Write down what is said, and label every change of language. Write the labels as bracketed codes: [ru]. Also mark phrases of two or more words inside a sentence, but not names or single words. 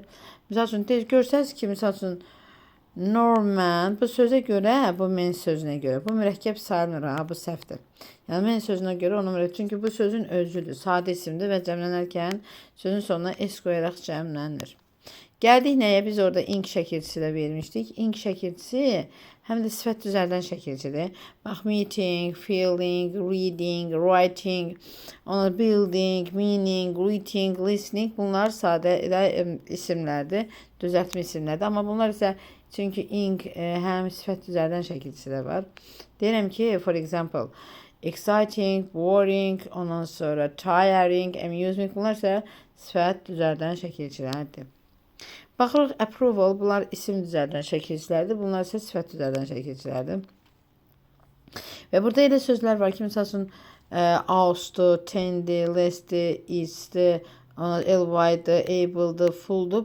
[az] Misal üçün, görsəniz ki, misal üçün, Norman bu sözə görə, bu men sözünə görə, bu mürəkkəb sayılmır, bu səhvdir. Yəni, men sözünə görə onu mürəkkəb, çünki bu sözün özüdür, sadə isimdir və cəmlənərkən sözün sonuna s qoyaraq cəmlənir. Gəldik nəyə? Biz orada ink şəkilçisi də vermişdik. Ink şəkilçisi həm də sifət düzəldən şəkilçidir. Bax, [en] meeting, feeling, reading, writing, building, meaning, greeting, listening, [az] bunlar sadə isimlərdir, düzəltmə isimlərdir. Amma bunlar isə çünki ink həm sifət düzəldən şəkilçisi də var. Deyirəm ki, [en] for example, exciting, boring, [az] ondan sonra [en] tiring, amusing, [az] bunlar isə sifət düzəldən şəkilçilərdir. Baxırıq, approval, bunlar isim düzəldən şəkilçilərdir. Bunlar isə sifət düzəldən şəkilçilərdir. Və burada elə sözlər var ki, misal üçün, aus'dur, ten'dir, less'dir, is'dir, ly-dir, able'dır, full'dur.